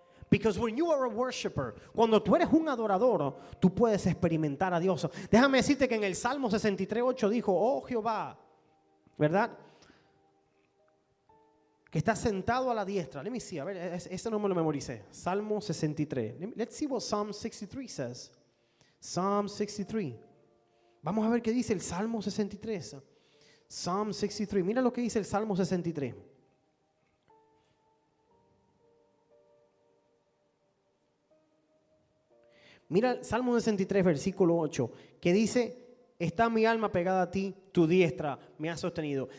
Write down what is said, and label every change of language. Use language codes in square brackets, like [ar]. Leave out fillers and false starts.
[en] Because when you are a worshiper, [es] cuando tú eres un adorador, tú puedes experimentar a Dios. Déjame decirte que en el Salmo 63:8 dijo, oh Jehová, ¿verdad?, que está sentado a la diestra. [en] Let me see, [es] a ver, ese no me lo memoricé. Salmo 63. [en] Let's see what Psalm 63 says. Psalm 63. [es] Vamos a ver qué dice el Salmo 63. [en] Psalm 63. [es] Mira lo que dice el Salmo 63. Mira el Salmo 63, versículo 8, que dice, está mi alma pegada a ti, tu diestra me ha sostenido.